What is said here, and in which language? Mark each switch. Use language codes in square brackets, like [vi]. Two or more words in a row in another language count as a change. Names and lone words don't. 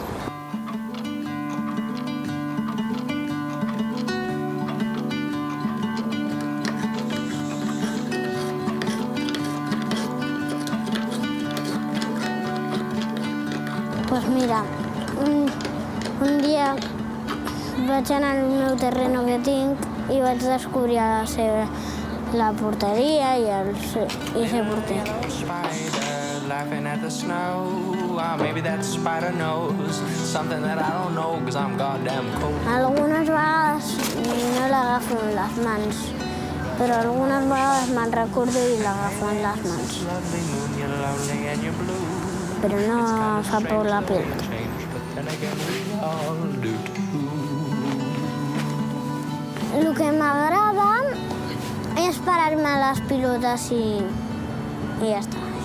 [es] Pues mira, [ca] un dia vaig anar al meu terreno que tinc i vaig descobrir la porteria i ser porter. [en] Spider laughing at the snow. Maybe that spider knows something that I don't know, 'cause I'm goddamn cold. [ca] Algunes vegades no l'agafo en les mans, però algunes vegades me'n recordo i l'agafo en les mans. [en] Lovely moon, you're lonely and you're blue. [ca] Però no fa por la pell. [en] Change, but then again we all do too. [ca] El que m'agrada és parar-me a les pilotes i ja està.